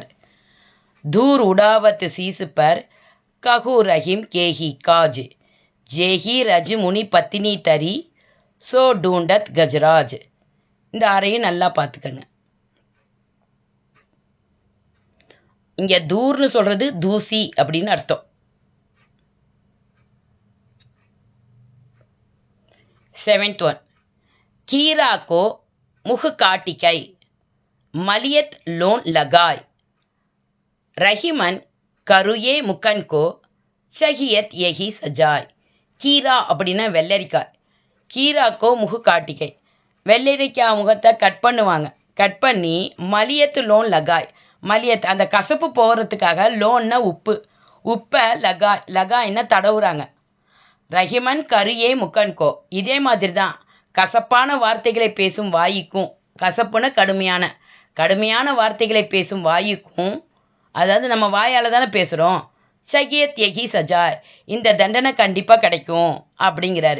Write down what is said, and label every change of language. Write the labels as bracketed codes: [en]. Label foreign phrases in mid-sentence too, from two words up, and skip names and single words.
[hi] दूर उड़ावत सीस पर कहु रहीम केहि काज जेहि रज मुनि पत्नी तरी सो ढूंढत गजराज. [ta] இந்த ஆறையும் நல்லா பார்த்துக்கங்க. இங்கே தூர்னு சொல்கிறது தூசி அப்படின்னு அர்த்தம். [en] 7th one. [hi] कीरा को मुख काटिकै मलियत लोन लगाय रहीमन करुये मुकन को चाहियत यही सजाय. [ta] கீரா அப்படின்னா வெள்ளரிக்காய். [hi] खीरा को मुख काटिकै, [ta] வெள்ளரிக்காய் முகத்தை கட் பண்ணுவாங்க. கட் பண்ணி [hi] मलियत लोन लगाय, [ta] மலியத் அந்த கசப்பு போகிறதுக்காக, லோன்னா உப்பு, உப்பை லகாய், லகாய்னா தடவுறாங்க. [hi] रहिमन करुये मुखन को, [ta] இதே மாதிரி தான் கசப்பான வார்த்தைகளை பேசும் வாய்க்கும், கசப்புன கடுமையான கடுமையான வார்த்தைகளை பேசும் வாய்க்கும், அதாவது நம்ம வாயால் தானே பேசுகிறோம், [hi] चाहियत यही सजाय, [ta] இந்த தண்டனை கண்டிப்பாக கிடைக்கும் அப்படிங்கிறாரு.